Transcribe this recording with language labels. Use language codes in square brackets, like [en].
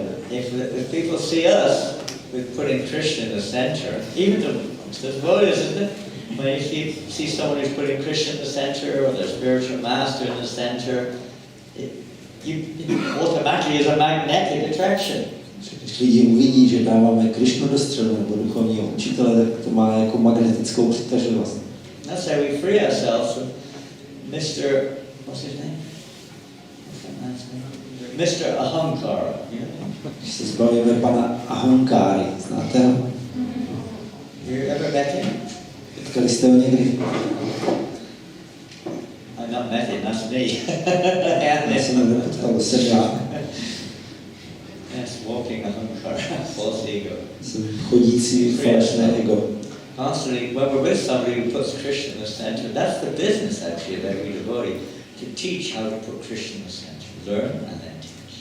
[en] If people see us with putting Krishna in the center, even the devotees, isn't it? When you see someone who's putting Krishna in the center or their spiritual master in the center, it automatically is a magnetic attraction. [cs] Když lidi uvidí, že dáváme Krishnu do středu nebo duchovního učitele, tak to má jako magnetickou přitažlivost. [en] That's how we free ourselves from Mr. What's his name? What's that man's name? Mr. Ahankara. You know? [cs] Když se zbavíme pana Ahankáry, znáte ho? [en] You ever met him? [cs] Potkali jste ho někdy? [en] I've not met him, that's me. [cs] Já jsem ho nepotkal, to jsem já. [en] Yes, walking a false ego. [cs] Jsem chodící falešné ego. [en] Constantly, when we're with somebody who puts Krishna in the center, that's the business actually of every devotee, to teach how to put Krishna in the center, learn and then teach.